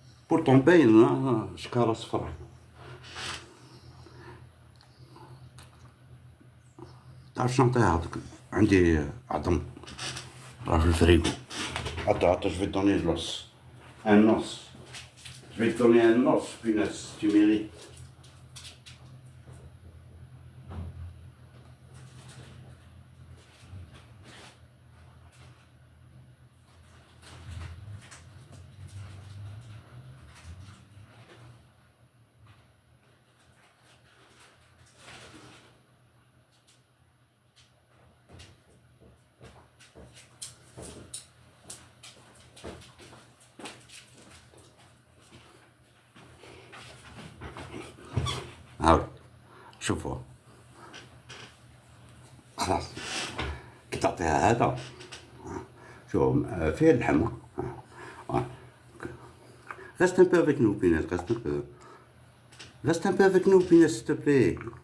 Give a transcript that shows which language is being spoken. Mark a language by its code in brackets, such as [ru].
[ar] بورتون باين شكارة صفرا. تعرف شنو نعطيها هاذوك؟ عندي عظم راه في الفريغو. [fr] Attends, je vais te donner l'os. Un os. Je vais te donner un os, punaise, tu mérites. [ar] هاو شوفوا خلاص كي تعطيها هذا شوف فيه اللحم. [fr] Reste un peu avec nous, Pinès, reste un peu. Reste un peu avec nous, Pinès, s'il te plaît.